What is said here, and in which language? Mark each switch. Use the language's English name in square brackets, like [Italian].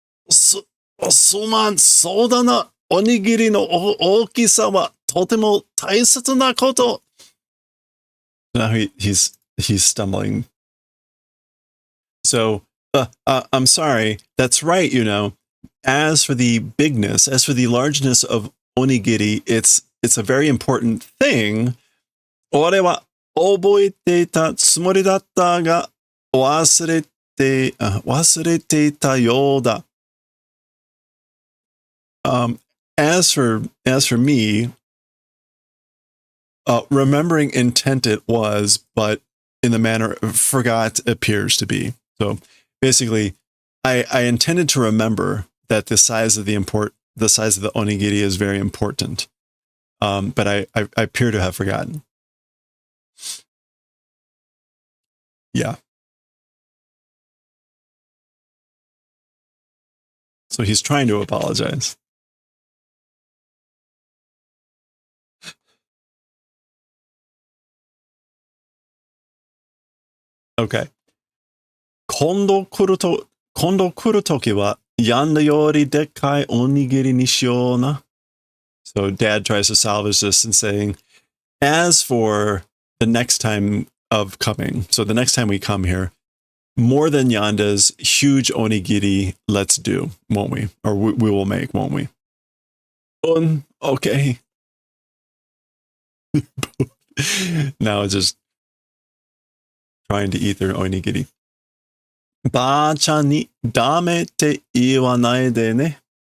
[Japanese] Suman, souda na onigiri no ookisa wa totemo taisetsu na koto. [English] Now he's stumbling. So, I'm sorry. That's right, you know. As for the bigness, as for the largeness of onigiri, it's a very important thing. [Japanese] 俺は覚えていたつもりだったが、忘れていたようだ. [English] As for me, remembering intent it was, but in the manner forgot appears to be. So basically, I intended to remember that the size of the onigiri is very important, but I appear to have forgotten. Yeah. So he's trying to apologize. Okay. [Japanese] 今度来るときはやんだよりでっかいおにぎりにしような. [English] So dad tries to salvage this and saying, as for the next time of coming, so the next time we come here, more than Yanda's huge onigiri, let's do, won't we? Or we will make, won't we? Okay. Now it's just trying to eat their onigiri. [Japanese] ばあちゃんにダメって言わないでね.